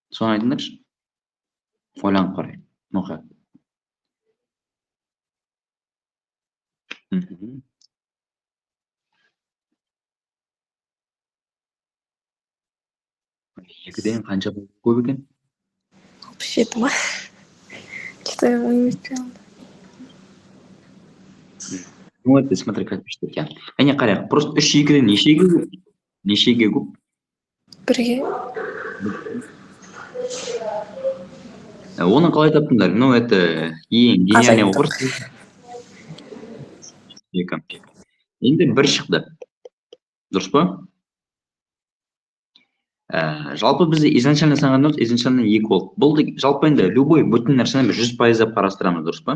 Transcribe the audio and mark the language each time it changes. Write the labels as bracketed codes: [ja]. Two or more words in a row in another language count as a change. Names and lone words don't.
[kk] Ойланып қарай. Ноқа. Мгм. Екіден қанша көп екен? 67 ма? [ru] Что-то я университет. Ну, это смотри, как пишет екен. [kk] Әне қарайық, просто 3 2-ден нешеге көп? Нешеге көп? Бірге. Оны қалай таптыңдар? [ru] Ну, это ең гениальный [kk] Азайттық. вопрос. Екі. Енді бір шықты. Дұрыс па? Жалпы біз изначально санағанымыз изначально 2 болды. Бұл жалпы енді любой бүтін нәрсені 100% деп қарастырамыз, дұрыс па?